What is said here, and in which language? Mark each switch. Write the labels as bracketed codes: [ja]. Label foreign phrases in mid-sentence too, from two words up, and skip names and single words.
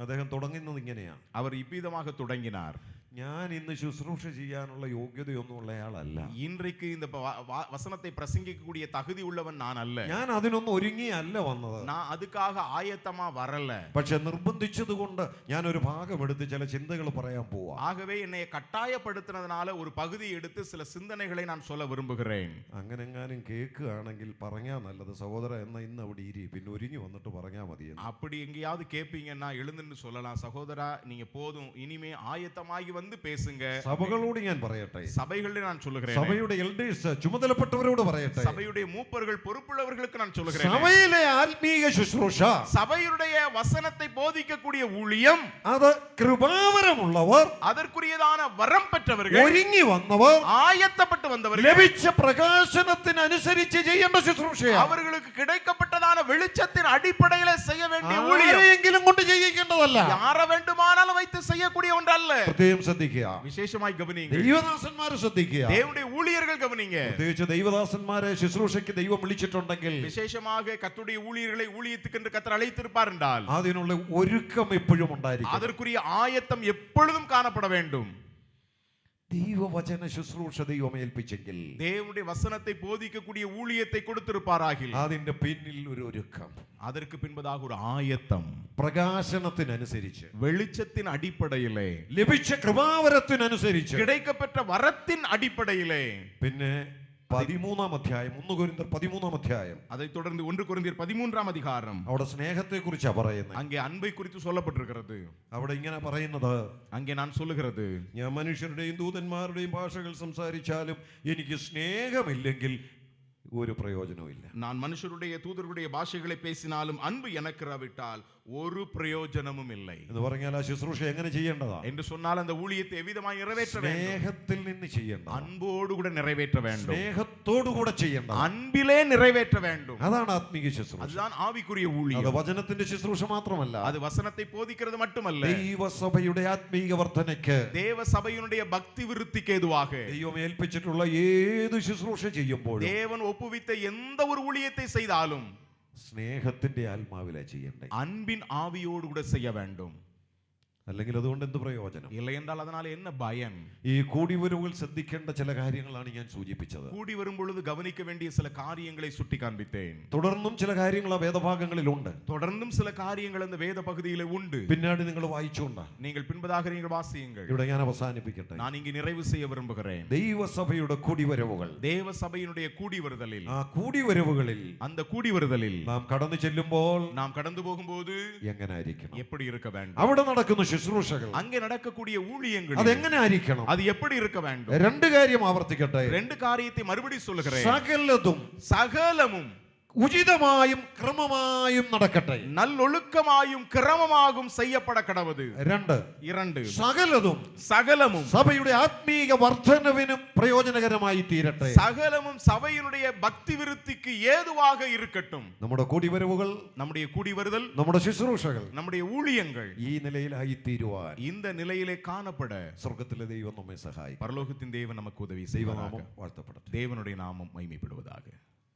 [ml] അദ്ദേഹം തുടങ്ങുന്നത് ഇങ്ങനെയാ. [ta] அவர் இவ்விதமாக தொடங்கினார். [ml] ഞാൻ ഇന്ന് ശുശ്രൂഷ ചെയ്യാനുള്ള യോഗ്യതയൊന്നും ഉള്ളയാളല്ല. [ta] இன்றைக்கு இந்த வசனத்தை பிரசங்கிக்கக்கூடிய தகுதி உள்ளவன் நான் அல்ல. [ml] ഞാൻ അതിനൊന്നും ഒരുങ്ങിയല്ല വന്നത്. [ta] நான் அதுக்காக ஆயத்தமா வரல. [ml] പക്ഷെ നിർബന്ധിച്ചതുകൊണ്ട് ഞാൻ ഒരു ഭാഗം എടുത്ത് ചില ചിന്തകൾ പറയാൻ പോവാ. [ta] ஆகவே என்னை கட்டாயப்படுத்தினதுனால ஒரு பகுதி எடுத்து சில சிந்தனைகளை நான் சொல்ல விரும்புகிறேன். [ml] അങ്ങനെങ്ങാനും കേൾക്കുകയാണെങ്കിൽ പറഞ്ഞാൽ നല്ലത്. സഹോദര എന്നാ ഇന്ന് അവിടെ ഇരി, പിന്നെ ഒരുങ്ങി വന്നിട്ട് പറഞ്ഞാൽ മതി. [ta] அப்படி எங்கேயாவது கேட்பீங்கன்னா எழுந்துன்னு சொல்லலாம். சகோதரா நீங்க போதும், இனிமே ஆயத்தமாகி வந்து பேசுங்க. [ml] സഭകളോട് ഞാൻ പറയട്ടെ, [ta] சபைகளில் நான் சொல்லுகிறேன். [ml] സഭയുടെ എൽഡേഴ്സ് ചുമതലപ്പെട്ടവരോട് പറയട്ടെ, [ta] சபையுடைய மூப்பர்கள் பொறுப்புள்ளவர்களுக்கு நான் சொல்லுகிறேன். [ml] സഭയിലെ ആത്മീയ ശുശ്രൂഷ, [ta] சபையுடைய வசனத்தை போதிக்கக்கூடிய ஊழியம், [ml] അത് കൃപാവരമുള്ളവർ, [ta] அதற்குரியதான வரம் பெற்றவர்கள், [ml] ഒരുങ്ങി വന്നവർ, [ta] ஆயத்தப்பட்டு வந்தவர்கள், [ml] ലഭിച്ച പ്രകാശനത്തിനനുസരിച്ച് ചെയ്യേണ്ട ശുശ്രൂഷയാണ്. [ta] அவர்களுக்கு கிடைக்கப்பட்டதான வெளிச்சத்தின் அடிப்படையில செய்ய வேண்டிய ஊழியம். [ml] ആരെയെങ്കിലും കൊണ്ട് ചെയ്യിക്കേണ്ടതല്ല. [ta] யார வேண்டுமானாலும் வைத்து செய்யக்கூடிய ஒன்றல்ல. [ml] പ്രത്യേകം ശ്രദ്ധിക്കുക, [ta] விசேஷமாய் கவனிங்க. [ml] ദൈവദാസന്മാരെ ശ്രദ്ധിക്കുക, [ta] தேவனுடைய ஊழியர்கள் கவனிங்க. [ml] പ്രത്യേകിച്ച് ദൈവദാസന്മാരെ ശുശ്രൂഷയ്ക്ക് ദൈവം വിളിച്ചിട്ടുണ്ടെങ്കിൽ, [ta] விசேஷமாக கர்த்தருடைய ஊழியர்களை ஊழியத்துக்கு என்று கர்த்தர் அழைத்திருப்பார் என்றால் [ml] അതിനുള്ള ഒരുക്കം എപ്പോഴും ഉണ്ടായിരിക്കും. [ta] அதற்குரிய ஆயத்தம் எப்பொழுதும் காணப்பட வேண்டும். [ml] ദൈവവചന ശുശ്രൂഷ ദൈവം ഏൽപ്പിച്ചെങ്കിൽ, [ta] தேவனுடைய வசனத்தை போதிக்கக்கூடிய ஊழியத்தை கொடுத்திருப்பாராகில் [ml] അതിന്റെ പിന്നിൽ ഒരു ഒരുക്കം, [ta] அதற்கு பின்பதாக ஒரு ஆயத்தம், [ml] പ്രകാശനത്തിനനുസരിച്ച്, [ta] வெளிச்சத்தின் அடிப்படையிலே, [ml] ലഭിച്ച കൃപാവരത്തിനനുസരിച്ച്, [ta] கிடைக்கப்பெற்ற வரத்தின் அடிப்படையிலே. [ml] പിന്നെ 13-ാം അധ്യായം, 1 കൊരിന്ത്യർ 13-ാം അധ്യായം, [ta] அதை தொடர்ந்து 1 கொரிந்தியர் 13-ஆம் அதிகாரம், [ml] അവിടെ സ്നേഹത്തെ കുറിച്ചാ പറയുന്നത്. [ta] அங்கே அன்பை குறித்து சொல்லப்பட்டிருக்கிறது. [ml] അവിടെ ഇങ്ങനെ പറയുന്നത്, [ta] அங்கே நான் சொல்லுகிறது, [ml] ഞാൻ മനുഷ്യരുടെയും ദൂതന്മാരുടെയും ഭാഷകൾ സംസാരിച്ചാലും എനിക്ക് സ്നേഹമില്ലെങ്കിൽ ഒരു പ്രയോജനവുമില്ല. [ta] நான் மனுஷருடைய தூதருடைய பாஷைகளை பேசினாலும் அன்பு எனக்கு இராவிட்டால் ஒரு பிரயோஜனமும் இல்லை [ml] എന്ന് പറഞ്ഞാൽ ആ ശുശ്രൂഷ എങ്ങനെ ചെയ്യേണ്ടതാ [ta] என்று சொன்னால் அந்த ஊழியத்தை எவ்விதமாய் நிறைவேற்ற வேண்டும்? [ml] സ്നേഹത്തിൽ നിന്ന് ചെയ്യേണ്ട, [ta] அன்போடு கூட நிறைவேற்ற வேண்டும். [ml] സ്നേഹത്തോടു കൂടെ ചെയ്യേണ്ട, [ta] அன்பிலே நிறைவேற்ற வேண்டும். [ml] അതാണ് ആത്മീയ ശുശ്രൂഷ. [ta] அதுதான் ആവിக்குரிய [ml] അത് [ta] ஊழியம். [ml] വചനത്തിന്റെ ശുശ്രൂഷ മാത്രമല്ല, [ta] அது வசனத்தை போதிக்கிறது மட்டுமல்ல, [ml] ദൈവസഭയുടെ ആത്മീയ വർധനയ്ക്ക്, [ta] தேவ சபையினுடைய பக்தி விருத்திக்கு ஏதுவாக [ml] ദൈവം ഏൽപ്പിച്ചിട്ടുള്ള ഏത് ശുശ്രൂഷ ചെയ്യുമ്പോഴും, [ta] தேவன் ஒப்புவித்த எந்த ஒரு ஊழியத்தை செய்தாலும் [ml] സ്നേഹത്തിന്റെ ആത്മാവിലാ ചെയ്യണ്ടേ. [ta] அன்பின் ஆவியோடு கூட செய்ய வேண்டும். [ml] അല്ലെങ്കിൽ അതുകൊണ്ട് എന്ത് പ്രയോജനം? [ta] இல்லை என்றால் அதனால என்ன பயன்? [ml] ഈ കൂടിവരവുകൾ ശ്രദ്ധിക്കേണ്ട ചില കാര്യങ്ങളാണ് ഞാൻ സൂചിപ്പിച്ചത്. [ta] கூடி வரும் பொழுது கவனிக்க வேண்டிய சில காரியங்களை சுட்டி காண்பித்தேன். [ml] തുടർന്നും ചില കാര്യങ്ങൾ ആ വേദഭാഗങ്ങളിലുണ്ട്. [ta] தொடர்ந்தும் சில காரியங்கள் அந்த வேத பகுதியிலே உண்டு. [ml] പിന്നാടി നിങ്ങൾ വായിച്ചുകൊണ്ട [ta] நீங்கள் பின்பதாக நீங்கள் வாசியுங்கள். [ml] ഇവിടെ ഞാൻ അവസാനിപ്പിക്കട്ടെ. [ta] நான் இங்கு நிறைவு செய்ய விரும்புகிறேன். [ml] ദൈവസഭയുടെ കൂടിവരവുകൾ, [ta] தேவ சபையினுடைய கூடி வருதலில், [ml] ആ കൂടിവരവുകളിൽ [ta] அந்த கூடி வருதலில் [ml] നാം കടന്നു ചെല്ലുമ്പോൾ [ta] நாம் கடந்து போகும்போது [ml] എങ്ങനായിരിക്കണം? [ta] எப்படி இருக்க வேண்டும்? [ml] അവിടെ നടക്കുന്ന ശുശ്രൂഷകൾ, [ta] அங்கே நடக்கக்கூடிய ஊழியங்கள் [ml] അതെങ്ങനെ ആയിരിക്കണം? [ta] அது எப்படி இருக்க வேண்டும்? [ml] രണ്ട് കാര്യം ആവർത്തിക്കട്ടെ. [ta] ரெண்டு காரியத்தை மறுபடியும் சொல்லுகிறேன். [ml] സകലതും [ta] சகலமும் [ml] ഉചിതമായും ക്രമമായും നടക്കട്ടെ. [ta] நல்லொழுக்கமாயும் கிரமமாகும் செய்யப்பட கடவுது. இரண்டு [ml] സകലതും [ta] சகலமும் [ml] സഭയുടെ ആത്മീയ വർധനവിനും പ്രയോജനകരമായി തീരട്ടെ. [ta] சகலமும் சபையினுடைய பக்தி விருத்திக்கு ஏதுவாக இருக்கட்டும். [ml] നമ്മുടെ കൂടിവരവുകൾ, [ta] நம்முடைய கூடி வருதல், [ml] നമ്മുടെ ശുശ്രൂഷകൾ [ta] நம்முடைய ஊழியங்கள் [ml] ഈ നിലയിലായി തീരുവാൻ [ta] இந்த நிலையிலே காணப்பட [ml] സ്വർഗ്ഗത്തിലെ ദൈവം നമ്മെ സഹായിക്കും. [ta] பரலோகத்தின் தேவன் நமக்கு உதவி [ml] ദൈവനാമം [ta] செய்வாராக. [ml] വാഴ്ത്തപ്പെടട്ടെ. [ta] தேவனுடைய நாமம் மகிமைப்படுவதாக.